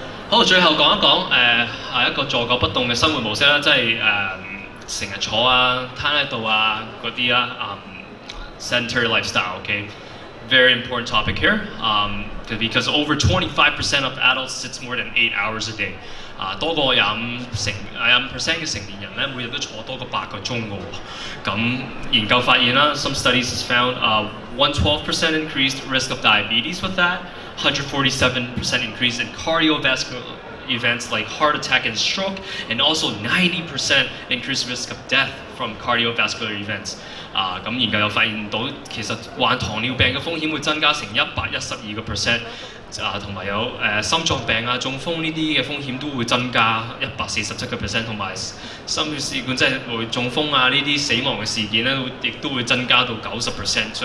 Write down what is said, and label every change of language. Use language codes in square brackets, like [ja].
[yue] 好，最後講一講一個坐久不動嘅生活模式啦，即係成日坐啊、攤喺度啊嗰啲啦， [en] sedentary lifestyle， [yue] OK。 [en] very important topic here, because over 25% of adults sits more than 8 hours a day. [yue] 多過25% 嘅成年人咧，每日都坐多過8個鐘嘅喎。咁研究發現啦 [en] ，some studies has found 112% increased risk of diabetes with that, 147% increase in cardiovascular events like heart attack and stroke, and also 90% increased risk of death from cardiovascular events. [yue] 咁研究又發現到，其實患糖尿病嘅風險會增加成112%，同埋有心臟病啊、中風呢啲嘅風險都會增加147%，同埋心血管即係會中風啊呢啲死亡嘅事件咧，亦都會增加到90%。